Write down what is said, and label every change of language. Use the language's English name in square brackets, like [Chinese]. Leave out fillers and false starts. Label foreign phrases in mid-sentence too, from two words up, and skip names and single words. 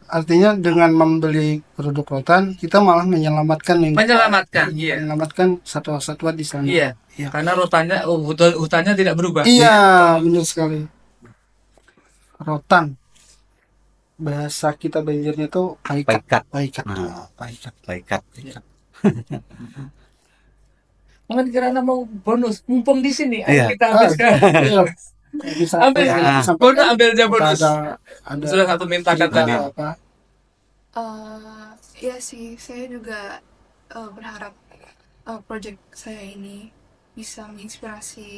[Indonesian] Artinya dengan membeli produk rotan kita malah menyelamatkan lingkungan. Menyelamatkan, iya. Menyelamatkan satwa-satwa di sana. Iya, Iya. karena rotannya, hutannya tidak berubah. Iya, benar sekali. Rotan. Bahasa kita Banjarnya itu paikat. Paikat. Paikat. Nah. Paikat. Paikat. Mungkin kirana mau bonus, mumpung di sini, Iya. kita habiskan. Iya. Bisa Ambil, ya, bonus ambil aja bonus. ada Sudah satu mintakan tadi. apa? Ya sih, saya juga berharap project saya ini bisa menginspirasi